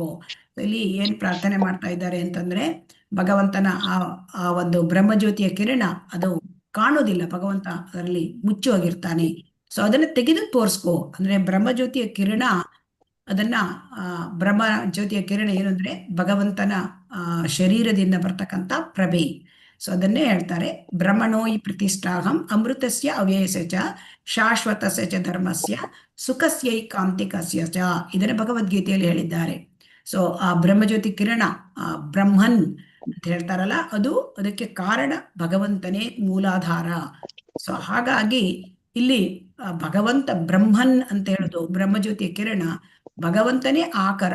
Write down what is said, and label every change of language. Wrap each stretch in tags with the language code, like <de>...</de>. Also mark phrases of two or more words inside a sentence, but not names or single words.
<kn>ಇಲ್ಲಿ ಏನ್ ಪ್ರಾರ್ಥನೆ ಮಾಡ್ತಾ ಇದ್ದಾರೆ ಅಂತಂದ್ರೆ, ಭಗವಂತನ ಆ ಒಂದು ಬ್ರಹ್ಮಜ್ಯೋತಿಯ ಕಿರಣ ಅದು ಕಾಣೋದಿಲ್ಲ, ಭಗವಂತ ಅದರಲ್ಲಿ ಮುಚ್ಚಿ ಹೋಗಿರ್ತಾನೆ. ಸೊ ಅದನ್ನ ತೆಗೆದು ತೋರಿಸ್ಕೋ. ಅಂದ್ರೆ ಬ್ರಹ್ಮಜ್ಯೋತಿಯ ಕಿರಣ, ಅದನ್ನ ಬ್ರಹ್ಮ ಜ್ಯೋತಿಯ ಕಿರಣ ಏನು ಅಂದ್ರೆ ಭಗವಂತನ ಶರೀರದಿಂದ ಬರ್ತಕ್ಕಂಥ ಪ್ರಭೆ. ಸೊ ಅದನ್ನೇ ಹೇಳ್ತಾರೆ,</kn> <sa>ಬ್ರಹ್ಮಣೋಯಿ ಪ್ರತಿಷ್ಠಾಹಂ ಅಮೃತಸ್ಯ ಅವ್ಯಯಸ್ಯ ಚ ಶಾಶ್ವತಸ್ಯ ಚ ಧರ್ಮಸ್ಯ ಸುಖಸ್ಯೈಕಾಂತಿಕಸ್ಯ ಚ.</sa> <kn>ಇದನ್ನ ಭಗವದ್ಗೀತೆಯಲ್ಲಿ ಹೇಳಿದ್ದಾರೆ. ಸೊ ಆ ಬ್ರಹ್ಮಜ್ಯೋತಿ ಕಿರಣ, ಆ ಬ್ರಹ್ಮನ್ ಅಂತ ಹೇಳ್ತಾರಲ್ಲ, ಅದಕ್ಕೆ ಕಾರಣ ಭಗವಂತನೇ ಮೂಲಾಧಾರ. ಸೊ ಹಾಗಾಗಿ ಇಲ್ಲಿ ಭಗವಂತ ಬ್ರಹ್ಮನ್ ಅಂತ ಹೇಳೋದು, ಬ್ರಹ್ಮಜ್ಯೋತಿಯ ಕಿರಣ ಭಗವಂತನೇ ಆಕರ.</kn>